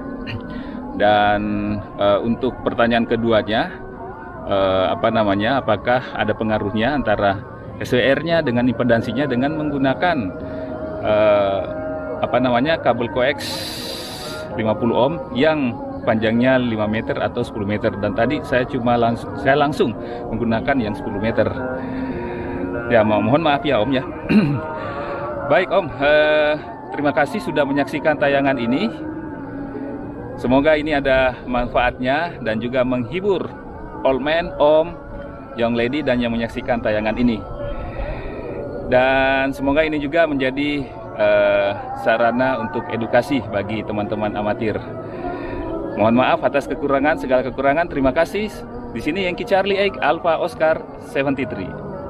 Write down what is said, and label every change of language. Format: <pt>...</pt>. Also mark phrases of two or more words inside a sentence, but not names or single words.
<id>Dan untuk pertanyaan keduanya, apakah ada pengaruhnya antara SWR-nya dengan impedansinya dengan menggunakan kabel coax 50 ohm yang panjangnya 5 meter atau 10 meter, dan tadi saya langsung menggunakan yang 10 meter. Ya mohon maaf ya Om ya. Baik Om, terima kasih sudah menyaksikan tayangan ini. Semoga ini ada manfaatnya dan juga menghibur</id> <en>old man, om, young lady,</en> <id>dan yang menyaksikan tayangan ini. Dan semoga ini juga menjadi sarana untuk edukasi bagi teman-teman amatir. Mohon maaf atas kekurangan, segala kekurangan. Terima kasih. Di sini Yankee Charlie 8 Alpha Oscar 73.</id>